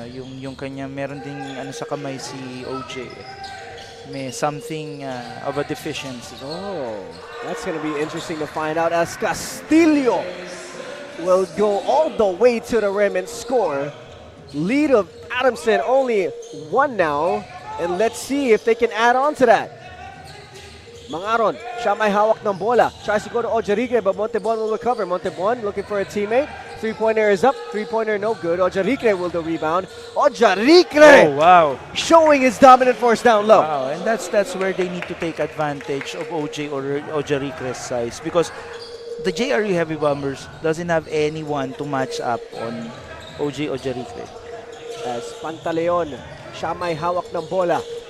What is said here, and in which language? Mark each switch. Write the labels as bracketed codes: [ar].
[tl] Yung kanya, meron ding sa kamay si OJ. May [en] something of a deficiency. Oh, that's going to be interesting to find out as Castillo will go all the way to the rim and score. Lead of Adamson only 1 now, and let's see if they can add on to that. [tl] Mangaron, siya may hawak ng bola. [en] Tries to go to Ojarikre, but Montebon will recover. Montebon looking for a teammate. Three-pointer is up. Three-pointer no good. Ojarikre will the rebound. Ojarikre! Oh, wow. Showing his dominant force down low. Wow, and that's where they need to take advantage of OJ or Ojarikre's size, because the JRU Heavy Bombers doesn't have anyone to match up on OJ Ojarikre. [tl] As Pantaleon, siya may hawak ng bola.